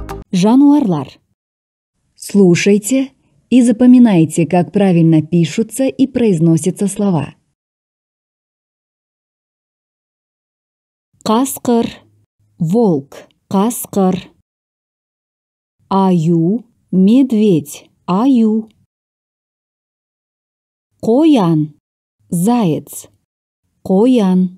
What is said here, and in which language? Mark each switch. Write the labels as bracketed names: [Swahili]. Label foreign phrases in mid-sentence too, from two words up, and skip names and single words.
[Kazakh] Жануарлар. [Russian] Слушайте и запоминайте, как правильно пишутся и произносятся слова. [Kazakh] Қасқыр, волк, қасқыр. Аю, медведь, аю. Қоян, заяц, қоян.